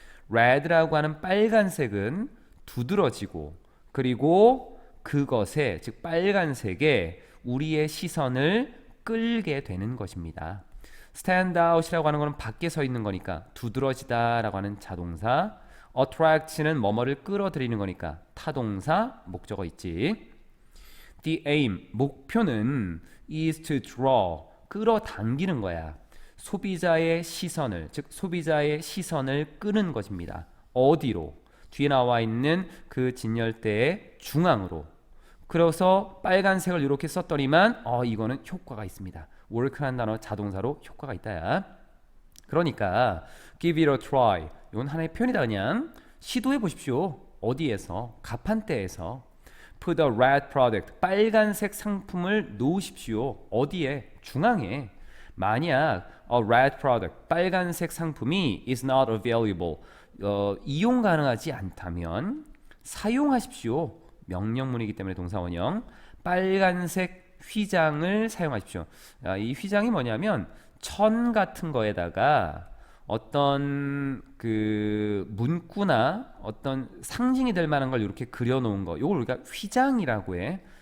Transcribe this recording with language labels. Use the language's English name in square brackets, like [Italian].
[Korean] red라고 하는 빨간색은 두드러지고 그리고 그것에 즉 빨간색에 우리의 시선을 끌게 되는 것입니다. stand out이라고 하는 것은 밖에 서 있는 거니까 두드러지다라고 하는 자동사, attract는 뭐뭐를 끌어들이는 거니까 타동사, 목적어 있지. [English] The aim, [Korean] 목표는 [English] is to draw, [Korean] 끌어당기는 거야. 소비자의 시선을, 즉 소비자의 시선을 끄는 것입니다. 어디로? 뒤에 나와 있는 그 진열대의 중앙으로. 그래서 빨간색을 이렇게 썼더니만 이거는 효과가 있습니다. work라는 단어 자동사로 효과가 있다야. [English] 그러니까 give it a try. [Korean] 이건 하나의 표현이다. 그냥 시도해 보십시오. 어디에서? 가판대에서. [English] put a red product. [Korean] 빨간색 상품을 놓으십시오. 어디에? 중앙에. 만약 [English] a red product. [Korean] 빨간색 상품이 [English] is not available. [Korean] 이용 가능하지 않다면 사용하십시오. 명령문이기 때문에 동사원형. 빨간색 휘장을 사용하십시오. 이 휘장이 뭐냐면 천 같은 거에다가 어떤 그 문구나 어떤 상징이 될 만한 걸 이렇게 그려놓은 거, 이걸 우리가 휘장이라고 해.